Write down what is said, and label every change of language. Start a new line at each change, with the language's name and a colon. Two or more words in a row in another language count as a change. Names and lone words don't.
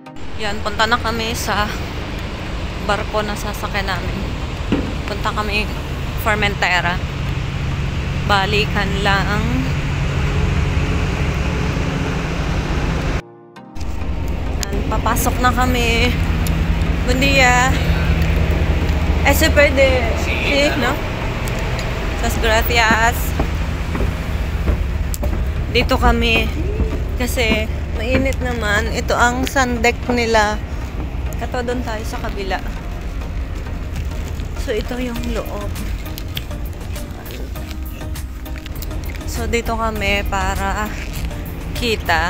Filipino: Yan, punta na kami sa barko na sasakyan namin. Punta kami Formentera. Balikan lang. Yan, papasok na kami.
Spanish: Buen día. Se puede. Sí, no? Muchas gracias.
Filipino: Dito kami kasi mainit naman. Ito ang sun deck nila. Kato doon tayo sa kabila. So ito yung loob. So dito kami para kita.